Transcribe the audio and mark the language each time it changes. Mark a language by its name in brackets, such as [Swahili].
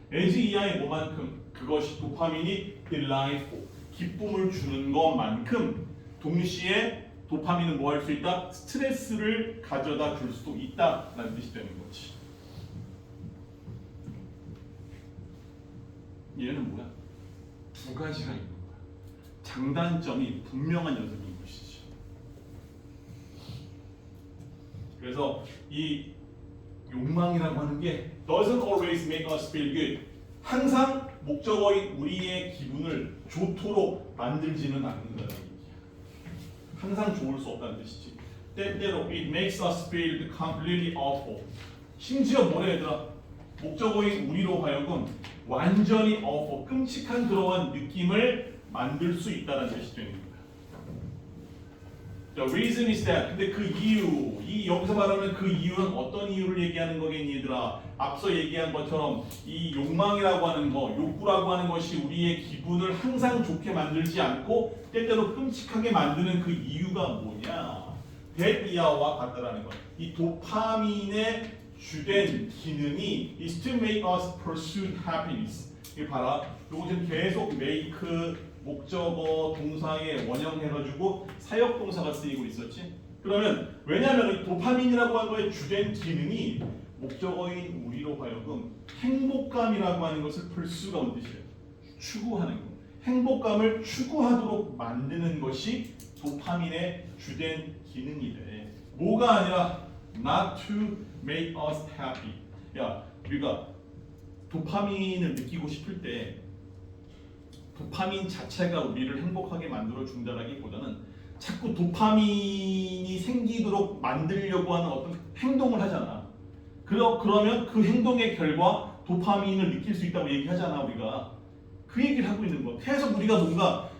[Korean] as 이하의 뭐만큼? 그것이 도파민이 delightful, 기쁨을 주는 것만큼 동시에 도파민은 뭐 할 수 있다? 스트레스를 가져다 줄 수도 있다라는 뜻이 되는 거지. 얘는 뭐야? 두 가지가 있는 거야. 장단점이 분명한 녀석인 것이지. 그래서 이 욕망이라고 하는 게 [English] doesn't always make us feel good. [Korean] 항상 목적어인 우리의 기분을 좋도록 만들지는 않는다는 얘기야. 항상 좋을 수 없다는 뜻이지. 때때로 [English] it makes us feel completely awful. [Korean] 심지어 뭐래 얘들아? 목적어인 우리로 하여금 완전히 awful, 끔찍한 그러한 느낌을 만들 수 있다는 뜻이 되는 거야. [English] The reason is that. [Korean] 근데 그 이유, 여기서 말하는 그 이유는 어떤 이유를 얘기하는 거겠니 얘들아? 앞서 얘기한 것처럼 이 욕망이라고 하는 거, 욕구라고 하는 것이 우리의 기분을 항상 좋게 만들지 않고 때때로 끔찍하게 만드는 그 이유가 뭐냐? 대이하와 같다라는 거. 이 도파민의 주된 기능이 [English] is to make us pursue happiness. [Korean] 이 봐라. 요거 지금 계속 make 목적어 동사에 원형해가지고 사역 동사가 쓰이고 있었지. 그러면 왜냐하면 이 도파민이라고 하는 거의 주된 기능이 목적어인 우리로 하여금 행복감이라고 하는 것을 pursue가 온 뜻이에요. 추구하는 거. 행복감을 추구하도록 만드는 것이 도파민의 주된 기능이래. 뭐가 아니라 [English] not to make us happy. [Korean] 야, 우리가 도파민을 느끼고 싶을 때 도파민 자체가 우리를 행복하게 만들어 준다라기보다는 자꾸 도파민이 생기도록 만들려고 하는 어떤 행동을 하잖아. 그러면 그 행동의 결과 도파민을 느낄 수 있다고 얘기하잖아 우리가. 그 얘기를 하고 있는 거야. 계속 우리가 뭔가